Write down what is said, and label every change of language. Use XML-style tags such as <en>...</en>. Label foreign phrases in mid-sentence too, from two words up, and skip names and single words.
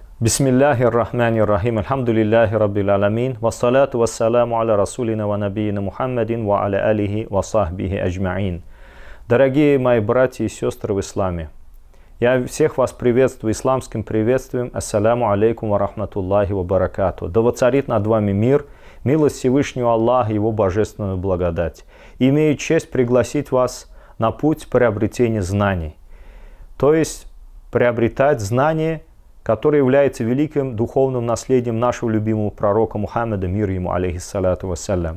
<ar>بسم الله الرحمن الرحيم الحمد لله رب العالمين والصلاة والسلام على رسولنا ونبينا محمد وعلى آله وصحبه أجمعين.</ar> <ru>Дорогие мои братья и сестры в исламе, я всех вас приветствую исламским приветствием.</ru> <ar>السلام عليكم ورحمة الله وبركاته.</ar> <ru>Да воцарит над вами мир, милость Всевышнего Аллаха, Его божественную благодать. Имею честь пригласить вас на путь приобретения знаний. То есть приобретать знания, который является великим духовным наследием нашего любимого пророка Мухаммада, мир ему,</ru> <ar>عليه الصلاة والسلام.</ar>